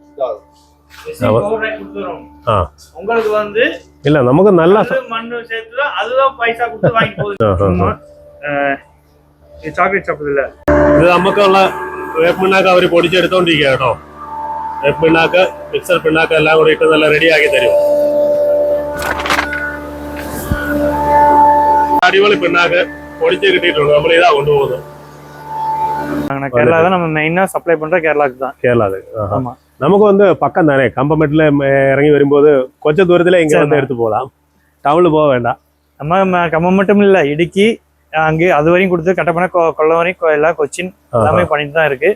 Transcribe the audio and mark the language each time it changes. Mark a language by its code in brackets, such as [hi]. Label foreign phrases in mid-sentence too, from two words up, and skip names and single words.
[ml] ഇല്ല നമുക്ക് നല്ല ഇത് നമുക്കുള്ള വേപ്പ് പിണ്ണാക്ക് അവർ പൊടിച്ചെടുത്തോണ്ടിരിക്കുക കേട്ടോ. വേപ്പ് പിണ്ണാക്ക്, മിക്സർ പിണ്ണാക്ക് എല്ലാം കൂടി ഇട്ട് നല്ല റെഡിയാക്കി തരും. അടിപൊളി പിണ്ണാക്ക് പൊടിച്ച് കിട്ടിയിട്ടുണ്ട്. നമ്മൾ ഇതാ കൊണ്ടുപോകുന്നത്. [ta] கேரளா தான் நம்ம மெயினா சப்ளை பண்ற கேரளாக்கு தான். கேரளா நமக்கு வந்து பக்கம் தானே. கம்பமெட்டில் இறங்கி வரும்போது கொஞ்சம் தூரத்துல இங்க வந்து எடுத்து போகலாம். டவுனில் போக வேண்டாம். நம்ம கம்பம் மட்டும் இல்ல, இடுக்கி அங்கே அது வரையும் கொடுத்து கட்டப்பன கொல்லம் வரைக்கும் எல்லாம் கொச்சின் எல்லாமே பண்ணிட்டு தான் இருக்கு.